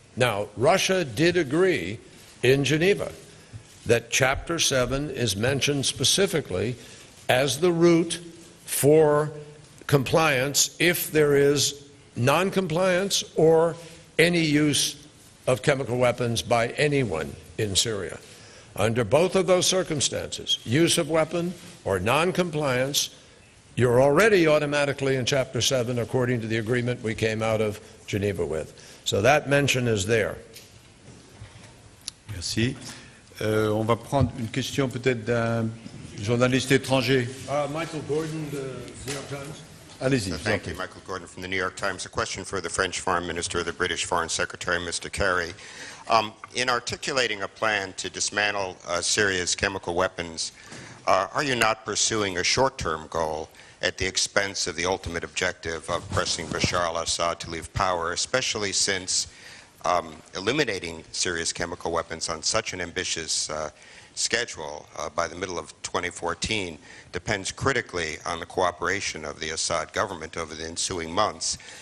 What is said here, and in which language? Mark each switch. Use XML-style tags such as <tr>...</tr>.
<en>Now, Russia did agree in Geneva that Chapter 7 is mentioned specifically as the route for compliance if there is non-compliance or any use of chemical weapons by anyone in Syria. Under both of those circumstances, use of weapon or non-compliance, you're already automatically in Chapter 7 according to the agreement we came out of Geneva with. So that mention is there.</en> <fr>Merci. On va prendre une question peut-être d'un journaliste étranger.</fr> <en>Michael Gordon, the New York Times.</en> <fr>Allez-y.</fr> <en>Thank you, Michael Gordon from the New York Times. A question for the French Foreign Minister, the British Foreign Secretary, Mr. Kerry. In articulating a plan to dismantle Syria's chemical weapons, are you not pursuing a short-term goal at the expense of the ultimate objective of pressing Bashar al-Assad to leave power, especially since eliminating Syria's chemical weapons on such an ambitious schedule by the middle of 2014 depends critically on the cooperation of the Assad government over the ensuing months?</en>